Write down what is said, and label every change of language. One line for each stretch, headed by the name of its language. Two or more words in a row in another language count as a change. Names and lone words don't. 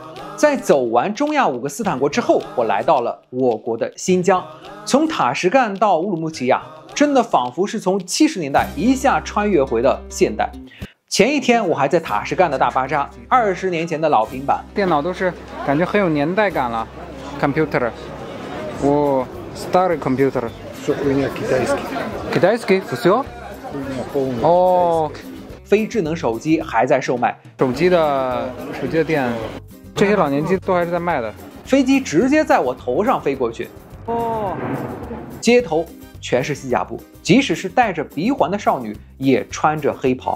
Chinese: 在走完中亚5个斯坦国之后，我来到了我国的新疆。从塔什干到乌鲁木齐真的仿佛是从70年代一下穿越回了现代。前一天我还在塔什干的大巴扎，20年前的老平板，电脑都是感觉很有年代感了。Computer，
Russian: старый компьютер。 Все хуйня китайский. Китайский? Все?
Chinese: 哦，非智能手机还在售卖，手机的店，这些老年机都还是在卖的。飞机直接在我头上飞过去，街头全是西甲布，即使是戴着鼻环的少女也穿着黑袍。